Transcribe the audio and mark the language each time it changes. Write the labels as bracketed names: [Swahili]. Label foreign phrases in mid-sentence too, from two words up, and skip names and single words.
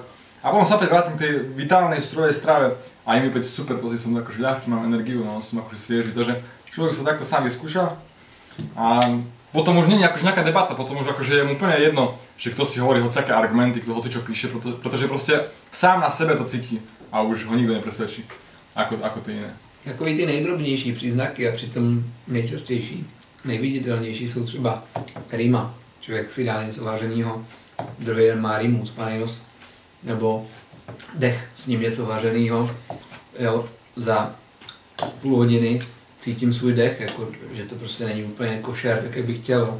[Slovak] A potom sa opäť vrátim k tej vitálnej strojej strave a im opäť super, proste som akože ľahký, mám energiu, no, som akože svieži, takže človek sa takto sám vyskúša a potom už nie je akože nejaká debata, potom už akože je mu úplne jedno, že kto si hovorí hociaké argumenty, kto hoci čo píše, pretože proste sám na sebe to cítí a už ho nikto nepresvedčí, ako ty iné. [Czech] Takový ty nejdrobnější příznaky a přitom nejčastější, nejviditelnější jsou třeba rýma. Člověk si dá něco vařenýho, druhý den má rýmu, ucpaný nos, nebo dech, s ním něco vařenýho, jo, za půl hodiny cítím svůj dech, jako, že to prostě není úplně košer, tak jak bych chtěl.